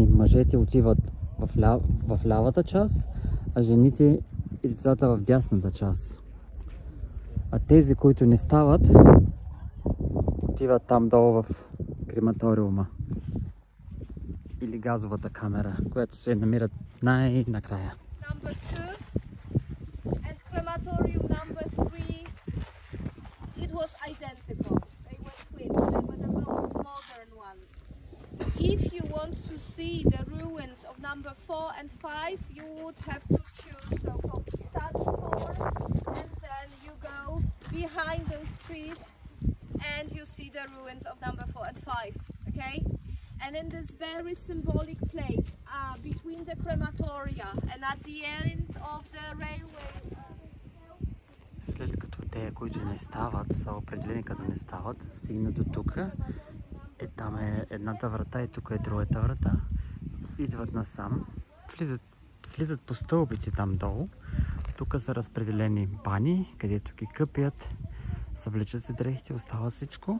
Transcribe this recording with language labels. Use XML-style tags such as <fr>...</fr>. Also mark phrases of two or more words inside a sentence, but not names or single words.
<bg>Мъжете отиват в лявата част, а жените и децата в дясната част. А тези, които не стават, отиват там долу в крематориума или газовата камера, която се намират най-накрая.</bg> <en>Number 2 and crematorium number 3, it was identical. They were twins. They were the most modern ones. If you want to see the ruins of number 4 and 5, you would have to choose so-called study tour, and then you go behind those trees and you see the ruins of number 4 and 5. Okay? And in this very symbolic place between the crematoria and at the end of the railway.</en> <bg>След като те, които не стават, са определени като не стават, стигнат до тук. Там е едната врата и тук е другата врата. Идват насам, слизат по стълбици там долу. Тук са разпределени бани, където ги къпят, съвличат се дрехите, остава всичко.</bg>